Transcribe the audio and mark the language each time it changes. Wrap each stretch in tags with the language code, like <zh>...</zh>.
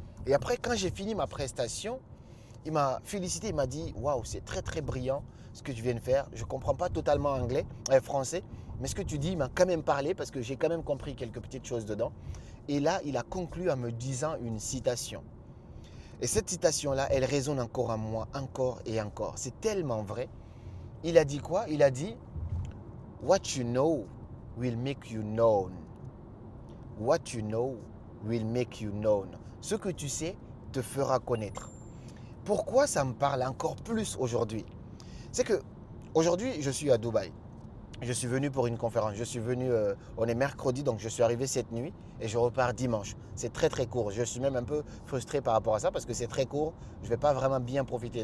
<fr>Et après, quand j'ai fini ma prestation, il m'a félicité, il m'a dit waouh, c'est très très brillant ce que tu viens de faire. Je ne comprends pas totalement français, mais ce que tu dis, il m'a quand même parlé parce que j'ai quand même compris quelques petites choses dedans. Et là, il a conclu en me disant une citation. Et cette citation-là, elle résonne encore en moi, encore et encore. C'est tellement vrai. Il a dit quoi? Il a dit</fr> <en>what you know will make you known. What you know will make you known.</en> <fr>Ce que tu sais te fera connaître. Pourquoi ça me parle encore plus aujourd'hui? C'est que aujourd'hui, je suis à Dubaï. Je suis venu pour une conférence. On est mercredi, donc je suis arrivé cette nuit et je repars dimanche. C'est très très court. Je suis même un peu frustré par rapport à ça parce que c'est très court. Je ne vais pas vraiment bien profiter.</fr>